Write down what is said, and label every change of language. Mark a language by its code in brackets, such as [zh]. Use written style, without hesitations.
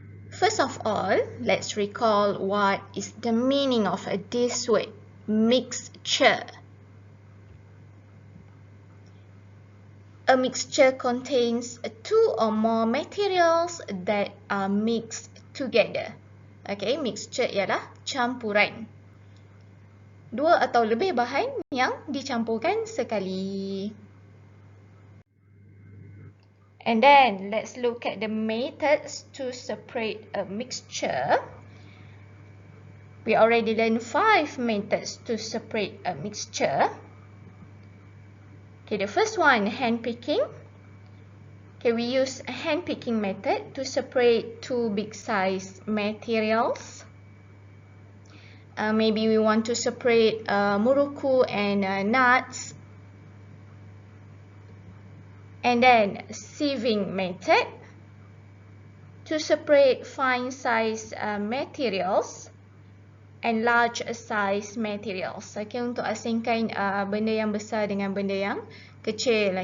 [en] First of all, let's recall what is the meaning of this word, mixture. A mixture contains 2 or more materials that are mixed together. [ms] Okay, mixture ialah campuran. 2 atau lebih bahan yang dicampurkan sekali. [en] And then, let's look at the methods to separate a mixture. We already learned 5 methods to separate a mixture. Okay, the first one, hand picking. Okay, we use a hand picking method to separate 2 big size materials. Maybe we want to separate muruku and nuts. And then sieving method to separate fine size materials and large size materials. [ms] Okay, untuk asingkan benda yang besar dengan benda yang kecil.